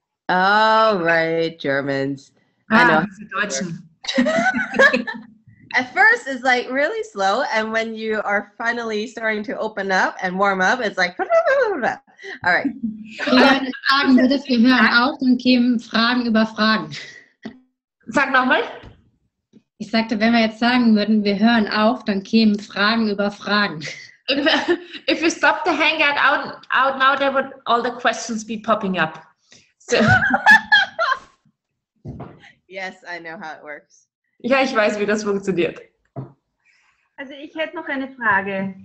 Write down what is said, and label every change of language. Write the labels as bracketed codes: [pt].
[en] All right, Germans. I know. [de] Die Deutschen. [en] At first, it's like really slow, and when you are finally starting to open up and warm up, it's like. All right. [de] Wenn du sagen würdest, wir hören auf, dann kämen Fragen über Fragen. Sag nochmal. Ich sagte, wenn wir jetzt sagen würden, wir hören auf, dann kämen Fragen über Fragen. [en] If you stop the hangout out now, there would all the questions be popping up. So. Yes, I know how it works. [de] Ja, ich weiß, wie das funktioniert. Also ich hätte noch eine Frage.